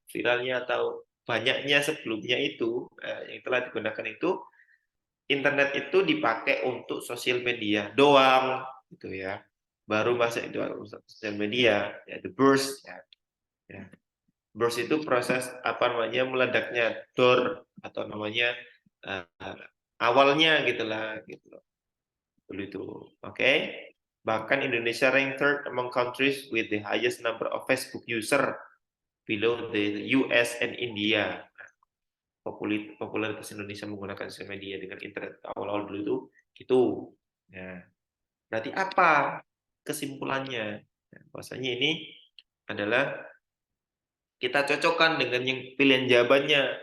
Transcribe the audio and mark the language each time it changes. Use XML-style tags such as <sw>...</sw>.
<id>Viralnya atau banyaknya sebelumnya itu yang telah digunakan itu internet itu dipakai untuk sosial media doang gitu ya. Baru masuk itu sosial media yaitu burst ya. Ya. Burst itu proses apa namanya meledaknya door atau namanya uh, awalnya gitulah gitu loh. Dulu itu. Oke. Bahkan</id> <en>Indonesia ranked third among countries with the highest number of Facebook user below the US and India.</en> <id>Popularitas Indonesia menggunakan sosial media dengan internet awal-awal dulu itu gitu. Nah, berarti apa kesimpulannya? Nah, bahwasanya ini adalah kita cocokkan dengan yang pilihan jawabannya.</id>